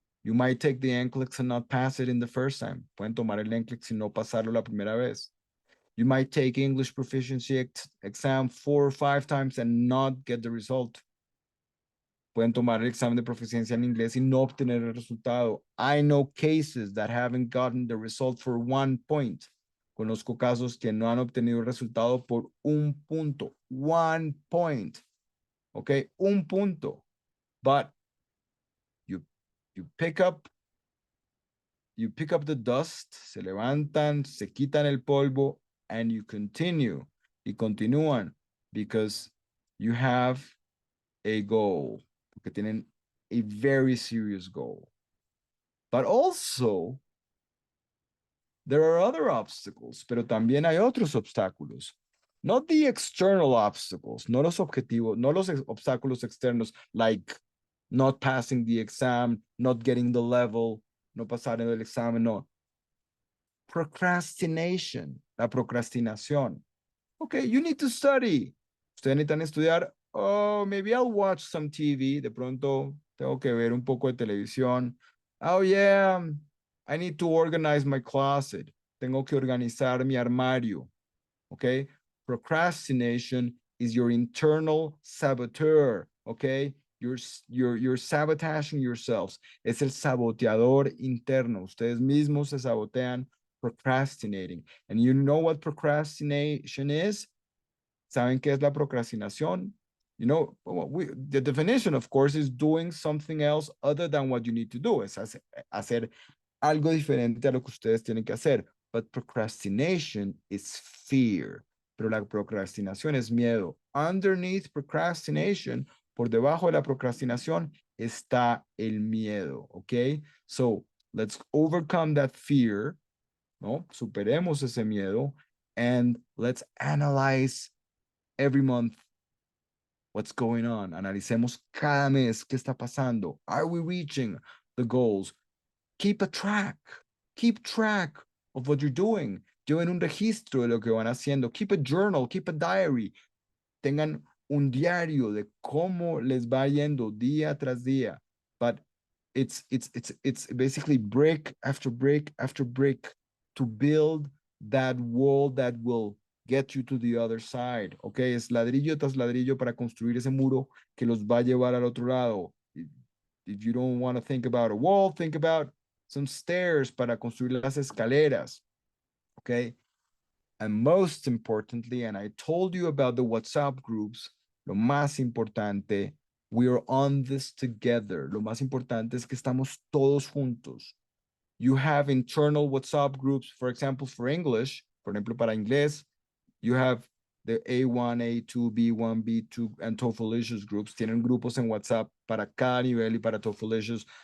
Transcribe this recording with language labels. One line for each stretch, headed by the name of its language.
English: You might take the NCLEX and not pass it in the first time.
Spanish: Pueden tomar el NCLEX y no pasarlo la primera vez.
English: You might take English proficiency exam 4 or 5 times and not get the result.
Spanish: Pueden tomar el examen de proficiencia en inglés y no obtener el resultado.
English: I know cases that haven't gotten the result for 1 point.
Spanish: Conozco casos que no han obtenido el resultado por 1 punto.
English: 1 point. Okay, 1 punto. But you pick up the dust,
Spanish: se levantan, se quitan el polvo,
English: and you continue,
Spanish: y continúan,
English: because you have a goal,
Spanish: porque tienen
English: a very serious goal. But also, there are other obstacles,
Spanish: pero también hay otros obstáculos.
English: Not the external obstacles,
Spanish: no los objetivos, no los obstáculos externos,
English: like not passing the exam, not getting the level,
Spanish: no pasar el examen, no.
English: Procrastination,
Spanish: la procrastinación.
English: Okay, you need to study.
Spanish: Ustedes necesitan estudiar.
English: Oh, maybe I'll watch some TV.
Spanish: De pronto tengo que ver un poco de televisión.
English: Oh, yeah, I need to organize my closet.
Spanish: Tengo que organizar mi armario.
English: Okay, procrastination is your internal saboteur. Okay, you're sabotaging yourselves.
Spanish: Es el saboteador interno. Ustedes mismos se sabotean procrastinating.
English: And you know what procrastination is?
Spanish: ¿Saben qué es la procrastinación?
English: You know, the definition, of course, is doing something else other than what you need to do.
Spanish: Es hacer algo diferente a lo que ustedes tienen que hacer.
English: But procrastination is fear.
Spanish: Pero la procrastinación es miedo.
English: Underneath procrastination,
Spanish: por debajo de la procrastinación, está el miedo. ¿Ok?
English: So, let's overcome that fear. ¿No?
Spanish: Superemos ese miedo.
English: And let's analyze every month what's going on.
Spanish: Analicemos cada mes qué está pasando.
English: Are we reaching the goals? Keep a track. Keep track of what you're doing.
Spanish: Lleven un registro de lo que van haciendo.
English: Keep a journal, keep a diary.
Spanish: Tengan un diario de cómo les va yendo día tras día.
English: But it's basically brick after brick after brick to build that wall that will get you to the other side.
Spanish: Okay, es ladrillo tras ladrillo para construir ese muro que los va a llevar al otro lado.
English: If you don't want to think about a wall, think about some stairs
Spanish: para construir las escaleras.
English: Okay, and most importantly, and I told you about the WhatsApp groups,
Spanish: lo más importante,
English: we are on this together.
Spanish: Lo más importante es que estamos todos juntos.
English: You have internal WhatsApp groups, for example, for English,
Spanish: por ejemplo, para inglés,
English: you have the A1, A2, B1, B2, and TOEFLicious groups.
Spanish: Tienen grupos en WhatsApp para cada nivel y para TOEFLicious.